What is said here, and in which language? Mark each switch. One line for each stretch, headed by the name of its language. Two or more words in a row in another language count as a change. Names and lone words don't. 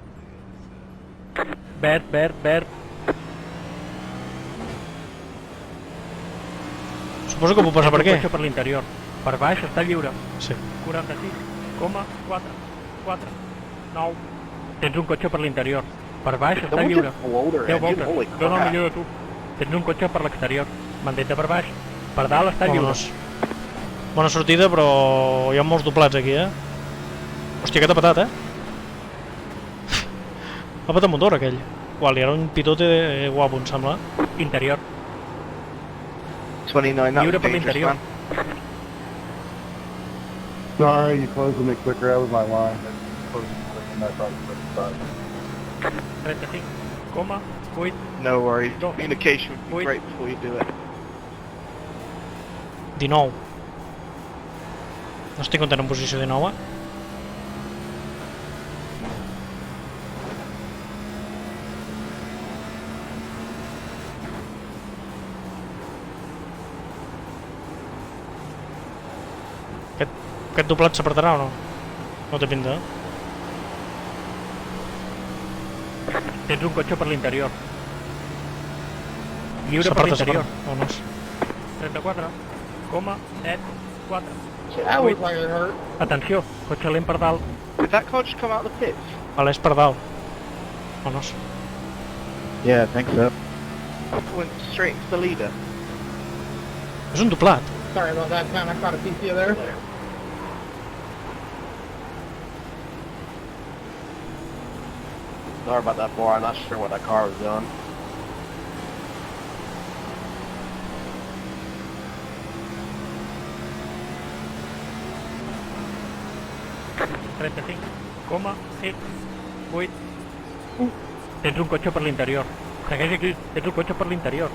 Catalan: Verd, verd, verd. Suposo que puc passar per El aquí. cotxe per l'interior. Per baix està lliure. Sí. 46,4, 9. Tens un cotxe per l'interior. Per baix està
English: Someone
Catalan: lliure.
English: just blowed her
Catalan: 10
English: engine. Holy
Catalan: voltes. Dóna el
English: crap.
Catalan: millor de tu. Tens un cotxe per l'exterior. Mantén-te per baix. Per dalt està lliure. Vámonos. Bona sortida, però hi ha molts doblats aquí, eh? Hòstia, aquest ha patat, eh? Ha patat motor, aquell. Uau, li era un pitote guapo, em sembla. Interior. 29,
English: that
Catalan: Lliure
English: was
Catalan: per
English: dangerous,
Catalan: l'interior.
English: man. Sorry, you closed me quicker. That was my line. Closed me quicker than I thought you would. 35,8. No worries. Don't. Communication would be Wait. great before you do it. 19.
Catalan: No estic content en posició 19, eh? Aquest doblat s'apretarà o no? No té pinta, eh? Tens un cotxe per l'interior. Lliure per S'apreta, l'interior. s'apreta. Vámonos. 34,74.
English: That looks like it hurt.
Catalan: Atenció, cotxe lent per dalt.
English: Did that car just come out of the pits?
Catalan: Vale, és per dalt. Vámonos.
English: Yeah, I think so. Went straight into the leader.
Catalan: És un doblat.
English: Sorry about that, man. I caught a piece of you there. Sorry about that, boy. I'm not sure what that car was doing.
Catalan: Tens un cotxe per l'interior. Segueix aquí, tens un cotxe per l'interior.